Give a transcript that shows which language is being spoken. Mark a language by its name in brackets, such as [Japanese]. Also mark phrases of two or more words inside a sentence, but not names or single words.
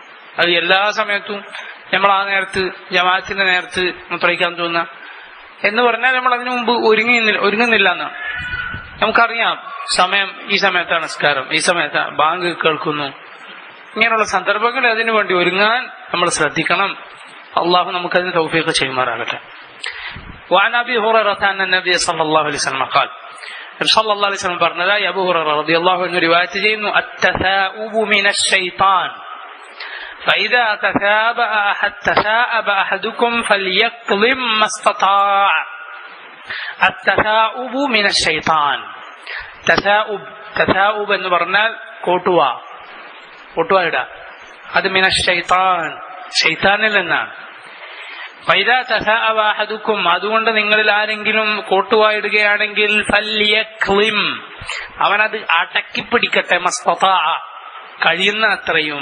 [Malayalam] അത് എല്ലാ സമയത്തും നമ്മൾ ആ നേരത്ത് ജമാഅത്തിന്റെ നേരത്ത് മുത്രയിക്കാൻ തോന്നുക എന്ന് പറഞ്ഞാൽ നമ്മൾ അതിനു മുമ്പ് ഒരുങ്ങുന്നില്ല എന്നാണ്. നമുക്കറിയാം സമയം, ഈ സമയത്താണ് നിസ്കാരം, ഈ സമയത്ത് ബാങ്ക് കേൾക്കുന്നു. ഇങ്ങനെയുള്ള സന്ദർഭങ്ങളിൽ അതിനു വേണ്ടി ഒരുങ്ങാൻ നമ്മൾ ശ്രദ്ധിക്കണം. അള്ളാഹു നമുക്കതിന് തൗഫീഖ് ചെയ്യുമാറാകട്ടെ. [Arabic] وعن أبي هريرة أن النبي صلى الله عليه وسلم قال, [Malayalam] നബി [Arabic] صلى الله عليه وسلم [Malayalam] പറഞ്ഞതായി അബൂ ഹുറൈറ [Arabic] رضي الله عنه [Malayalam] റിവായത്ത് ചെയ്യുന്നു, [Arabic] التثاؤب من الشيطان فإذا تثاءب أحدكم فليقضم ما استطاع. التثاؤب من الشيطان. [Malayalam] തസാഉബ് എന്ന് പറഞ്ഞാൽ കോട്ടുവായിട, അത് [Arabic] من الشيطان, [Malayalam] ശൈത്താനിൽ നിന്നാണ്. [Arabic] فإذا تثاءب أحدكم, [Malayalam] അതുകൊണ്ട് നിങ്ങളിൽ ആരെങ്കിലും കോട്ടുവായിടുകയാണെങ്കിൽ ഫല്യഖ്ലിം, അവനത് അടക്കിപ്പിടിക്കട്ടെ, മസ്തതാഅ, കഴിയുന്ന അത്രയും.